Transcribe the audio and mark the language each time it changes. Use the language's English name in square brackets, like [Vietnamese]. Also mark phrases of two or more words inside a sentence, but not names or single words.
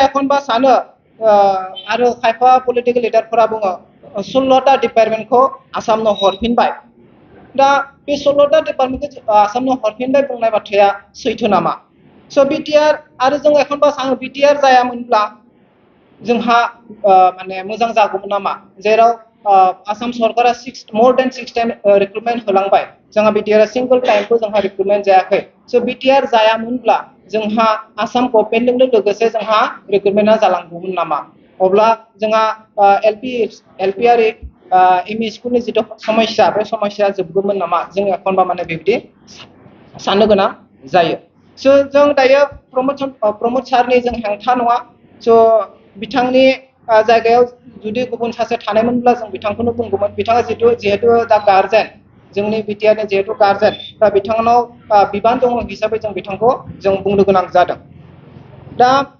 [Bodo] एखनबा सानो आरो खायफा पलिटिकेल लिडारफोरा बुङो 16टा डिपार्टमेन्टखौ आसामनो हरफिनबाय दा बे 16टा डिपार्टमेन्टखौ आसामनो हरफिनबाय बुंनाय बाथ्राया सैथो नामा स' बिटिआर आरो जों एखनबा सानो बिटिआर जायामोनब्ला जोंहा माने मोजां जागौमोन नामा जेराव आसाम सरकारा [English] more than 6 time [Bodo] रिक्रुटमेन्ट होलांबाय जोंहा बिटिआर सिंगल टाइमबो जोंहा रिक्रुटमेन्ट जायाखै स' बिटिआर जायामोनब्ला जोंहा आसाम गभर्नमेन्टजोंनो लोगोसे जोंहा रिक्रुटमेन्टआ जालांगौमोन नामा अब्ला जोंहा एलपि आरो एमइ स्कुलनि जिथु समस्या बे समस्याया जोबगौमोन नामा जों एखनबा माने बेबायदि साननो गोनां जायो स' जों दायो प्रमद सारनि जों हेंथा नङा स' बिथांनि जायगायाव जुदि गुबुन सासे थानायमोनब्ला जों बिथांखौनो बुंगौमोन बिथाङा जिहेतु दा गार्जेन जोंनि बिटिआरनि जिहेतु गार्जेन दा बिथांनाव बिबान दङ हिसाबै जों बिथांखौ जों बुंनो गोनां जादों दा